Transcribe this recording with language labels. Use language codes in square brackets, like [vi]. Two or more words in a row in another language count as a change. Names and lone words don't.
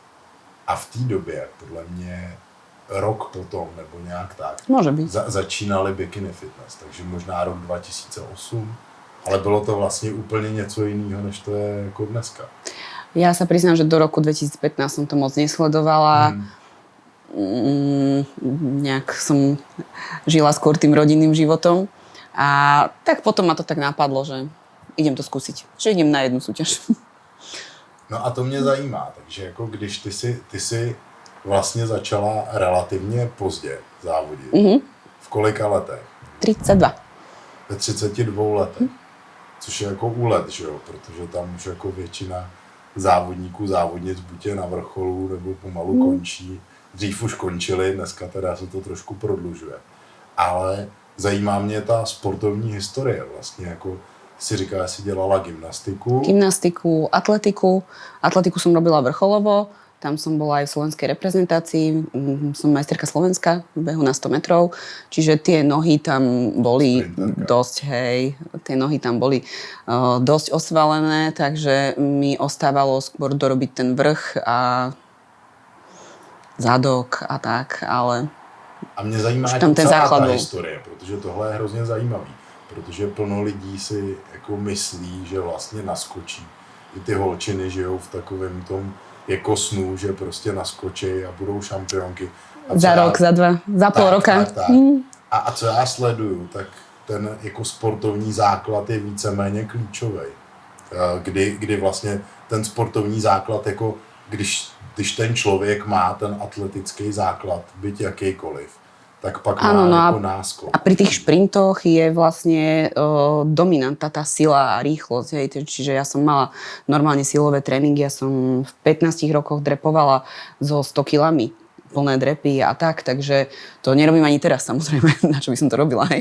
[cs] A v té době, podle mě, rok potom, nebo nějak tak, může být. Začínali bikini fitness, takže možná rok 2008, ale bylo to vlastně úplně něco jiného, než to je jako dneska. Já se přiznám, že do roku 2015 jsem to moc nesledovala. [sk] Nejak som žila skôr tým rodinným životom a tak potom ma to tak napadlo, že idem to skúsiť. Že idem na jednu súťaž. [cs] No a to mě zajímá, takže jako když ty si vlastně začala relativně pozdě závodit. V kolika letech? 32. Ve 32 letech. Což je jako úlet, že jo? Protože tam už jako většina závodníků, závodnic buď je na vrcholu, nebo pomalu končí. Dřív už končili, dneska teda se to trošku prodlužuje. Ale zajímá mě ta sportovní historie vlastně, jako si říká, že si dělala gymnastiku. Gymnastiku, atletiku. [sk] Atletiku som robila vrcholovo, tam som bola aj v slovenskej reprezentácii, som majsterka Slovenska v behu na 100 metrov, čiže tie nohy tam boli dosť, tie nohy tam boli dosť osvalené, takže mi ostávalo skôr dorobiť ten vrch a zadok a tak, ale [cs] a mě zajímá tam ten celá základ ta historie, protože tohle je hrozně zajímavý, protože plno lidí si jako myslí, že vlastně naskočí. I ty holčiny žijou v takovém tom jako snu, že prostě naskočí a budou šampionky. A za rok, za dva, za půl roka. Tak. A co já sleduju, tak ten jako sportovní základ je víceméně klíčový. Kdy vlastně ten sportovní základ, jako když ten člověk má ten atletický základ, byť jakýkoliv, tak pak má jako náskok. [sk] A pri tých šprintoch je vlastne dominanta tá sila a rýchlosť. Hej. Čiže ja som mala normálne silové tréningy, ja som v 15 rokoch drepovala so 100 kilami, plné drepy a tak, takže to nerobím ani teraz, samozrejme, na čo by som to robila, hej.